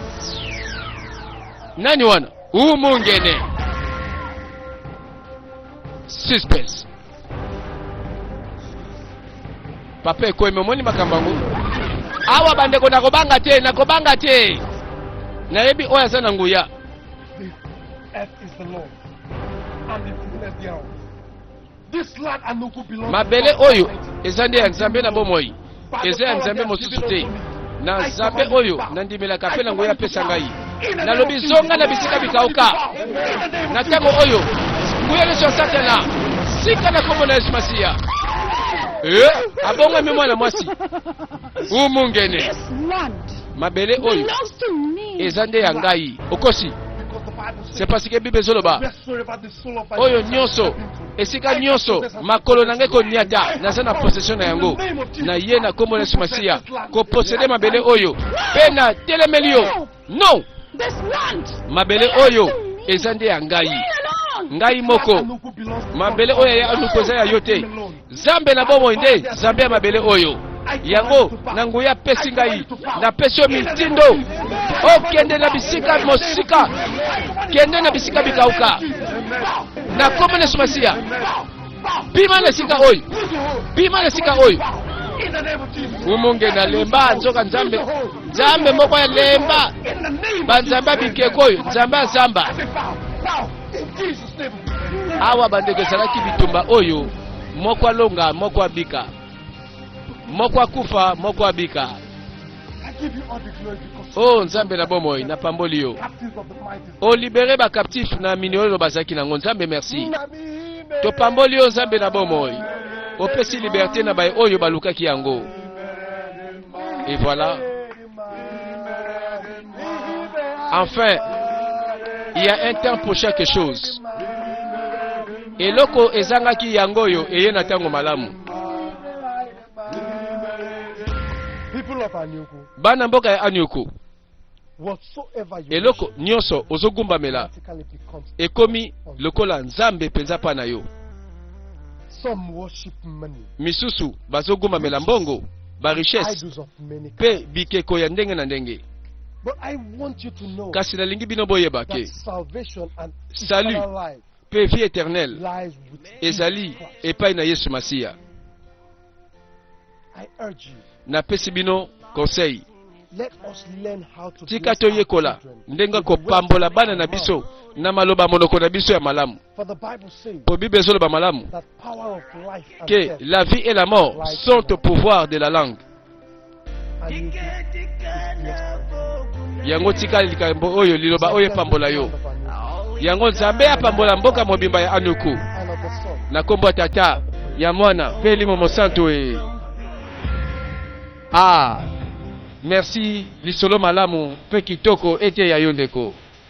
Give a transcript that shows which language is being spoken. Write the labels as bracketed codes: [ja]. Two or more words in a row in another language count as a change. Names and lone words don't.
[ln] nani wana umungene suspense papa ekoyeme omoni makambo yango awa bandeko nakobanga te nayebi oyo aza na nguya [en] earth is the Lord, and the fullness thereof. This land Anuku belongs [ln] mabele [en] to God [ln] oyo [en] Almighty. [ln] eza nde ya nzambe na bomoi, eza ya nzambe mosusu te. Na nzambe oyo nandimelaka mpe na nguya apesa ngai. Nalobi zonga na bisika bikauka. Na ntango oyo nguya nyonso asatela sika na kombo na Yesu Masiya. Abongami mwana mwasi umungene. [en] This land [ln] Mabele oyo [en] belongs to me. [ln] eza nde ya ngai. Okosi [en] Because the Bible says, [fr] c'est parce que [ln] Bible ezoloba [en] wheresoever the soul of my [ln] oyo [en] people [ln] nyonso [en] shall step into, [ln] esika nyonso makolo na ngai koniata naza na possession na yango na ye na kombo na Yesu Masiya koposede mabele oyo mpe na telemeli yo. Non, [en] This land [ln] mabele oyo eza nde ya ngai, [en] alone. [ln] ngai moko. [en] Anuku belongs to [ln] Mabele [en] God. [ln] oyo ya Anuku eza ya yo te. Zambe na bomoi nde zambe ya mabele oyo. Yango na nguya pesi ngai napesi yo mitindo okende na bisika mosika, kende na bisika bikauka na kombo na Yesu Masiya. Bima na sika oyo, bima na sika oyo. [en] In the name of Jesus. [ln] Umunge na lemba nzoka nzambe, nzambe moko ya lemba [en] In the name [ln] banzamba bikeko oyo nzambe azamba. [en] Now, in Jesus' name. [ln] Awa bandeko ezalaki bitumba oyo moko alonga moko abika, moko akufa moko abika. [en] I give you all the glory because [ln] Oh nzambe na bomoi na pamboli yo [en] captives of the mighty. [ln] o libere ba captif na minioyo bazaki nango. Nzambe merci, to pamboli yo nzambe na bomoi opesi liberté na baye oyo balukaki yango. [fr] Et voilà, enfin il y a un temps pour chaque chose. [ln] Eloko ezangaki yango oyo eye na tango malamu. [en] People of Anuku, [ln] Bana mboka ya Anyoko, [en] whatsoever you [ln] eloko nyonso ozogumbamela [en] practically becomes. [ln] ekomi lokola nzambe penza pa na yo. [en] Some worship money, [ln] Misusu bazogumbamela mbongo, ba richesse [en] idols of many [ln] pe [en] kinds. [ln] bikeko ya ndenge na ndenge. [en] But I want you to know [ln] Kasi nalingi bino boyeba [en] that [ln] ke [en] salvation and [ln] Salut. [en] eternal life [fr] pe vie éternelle [en] lies with [ln] ezali [en] Jesus Christ. [ln] epai na Yesu Masiya. [en] I urge you, [ln] Napesi bino conseil, [en] let us learn how to [ln] tika [en] bless our [ln] toyekola [en] children [ln] ndenge [en] with the [ln] kopambola [en] words [ln] bana [en] of [ln] na [en] our [ln] biso [en] mouth. [ln] na maloba monoko na biso ya malamu. [en] For the Bible says [ln] Po Bible ezoloba malamu [en] that power of life and [ln] que [en] death [fr] la vie et la mort sont au pouvoir de la langue. [en] and you is blessed. [ln] Yango tika likambo oyo liloba oyo pambola yo. [en] And of [ln] Yango nzambe apambola mboka mobimba ya Anuku [en] the Son. [ln] na kombo ya tata ya mwana pe limo santo e. Ah, merci lisolo malamu pe kitoko ete ya yo ndeko.